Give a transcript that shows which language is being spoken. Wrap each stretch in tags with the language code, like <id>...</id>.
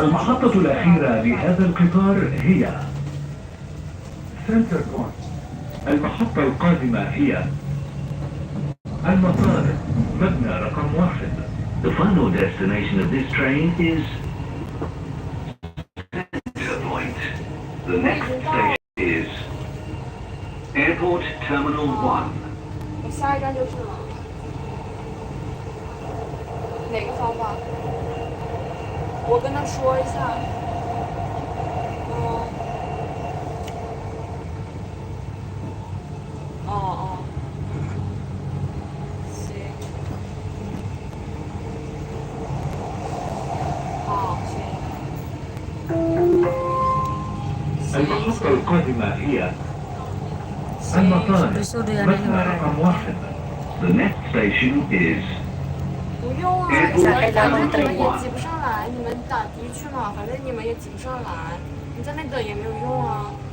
<ar>المحطة الأخيرة لهذا القطار هي سنتر بوينت. المحطة القادمة هي المطار مبنى رقم 1.</ar> <en>The final destination of this train is Center Point. The next station is Airport Terminal 1.</en> <zh>我下一站就是了。哪个方法？我跟他说一下。哦，行。好，行。</zh> <ar>المحطة القادمة هي المطار مبنى رقم 1.</ar> <en>The next station is</en> <zh>不用啊，反正你们也挤不上来，你们打的去嘛，反正你们也挤不上来，你在那等也没有用啊。</zh>